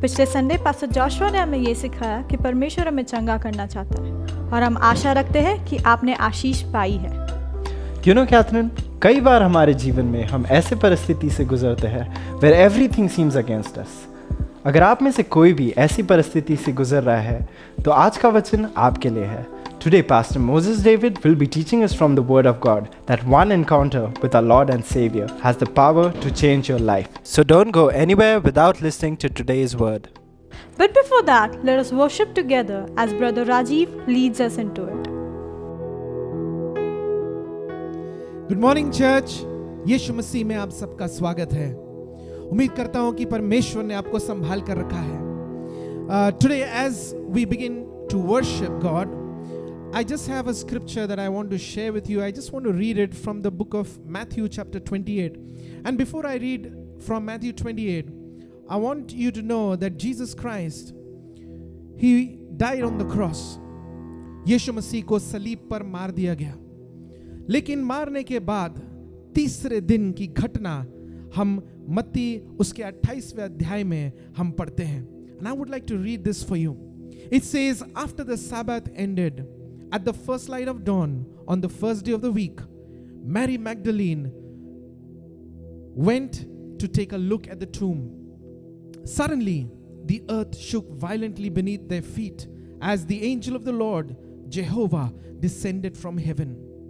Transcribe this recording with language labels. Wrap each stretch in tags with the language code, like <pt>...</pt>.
<hi>पिछले Sunday pastor Joshua ने हमें ये सिखाया कि परमेश्वर हमें चंगा करना चाहता है और हम आशा रखते हैं कि आपने आशीष पाई है। कैथरीन, कई बार हमारे जीवन में हम ऐसे परिस्थिति से गुजरते हैं</hi> <en>Where everything seems against us.</en> <hi>अगर आप में से कोई भी ऐसी परिस्थिति से गुजर रहा है तो आज का वचन आपके लिए है।</hi> <en>Today, Pastor Moses David will be teaching us from the Word of God that one encounter with our Lord and Savior has the power to change your life. So don't go anywhere without listening to today's word. But before that, let us worship together as Brother Rajiv leads us into it. Good morning church.</en> <hi>यीशु मसीह में आप सबका स्वागत है। उम्मीद करता हूं कि परमेश्वर ने आपको संभाल कर रखा है।</hi> <en>Today as we begin to worship God, I just have a scripture that I want to share with you. I just want to read it from the book of Matthew chapter 28. And before I read from Matthew 28, I want you to know that Jesus Christ, He died on the cross.</en> <hi>यीशु मसीह को सलीब पर मार दिया गया, लेकिन मारने के बाद तीसरे दिन की घटना हम मत्ती उसके 28वें अध्याय में हम पढ़ते हैं।</hi> <en>And I would like to read this for you. It says, after the Sabbath ended, at the first light of dawn, on the first day of the week, Mary Magdalene went to take a look at the tomb. Suddenly, the earth shook violently beneath their feet as the angel of the Lord, Jehovah, descended from heaven.</en>